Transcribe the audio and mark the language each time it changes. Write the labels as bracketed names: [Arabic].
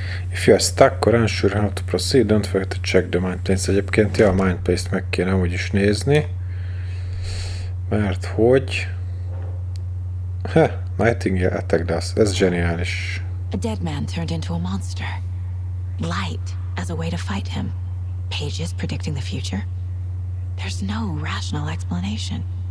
[English] If you are stuck or unsure how to proceed, don't forget to check the mind place. [Hungarian] Egyébként, ja, a mind place-t meg kéne amúgy is nézni. Mert hogy... [English] Nightingale attacked us. [Hungarian] Ez zseniális. [English] A dead man turned into a monster. Light as a way to fight him. Pages predicting the future. There's no rational explanation.